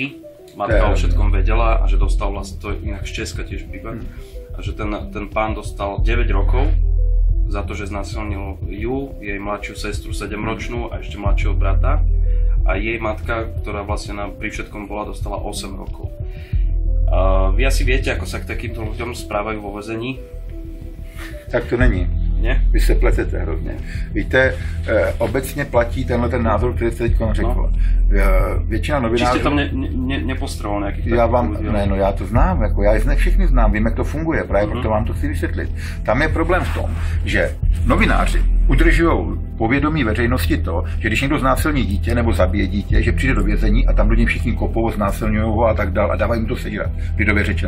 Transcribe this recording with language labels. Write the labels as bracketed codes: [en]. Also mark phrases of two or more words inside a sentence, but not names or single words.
[sk] Matka o všetkom vedela a že dostal vlastne, to inak z Česka tiež príbeh, a že ten pán dostal 9 rokov za to, že znásilnil ju, jej mladšiu sestru 7-ročnú a ešte mladšieho brata. A jej matka, ktorá vlastne pri všetkom bola, dostala 8 rokov. Vy asi viete, ako sa k takýmto ľuďom správajú vo väzení? [cs] Tak to není. Ne? Vy se pletete hrozně. Víte, obecně platí tenhle ten názor, který jste teď řekl. Většina novinářů... Či jste tam nepostroval nějakých já to znám, jako já je všechny znám, vím, jak to funguje, právě proto vám to chci vysvětlit. Tam je problém v tom, že novináři udržují povědomí veřejnosti to, že když někdo znásilní dítě nebo zabije dítě, že přijde do vězení a tam do něj všichni kopou, znásilňují ho a tak dál a dávají mu to sežrat, lidově řečeno.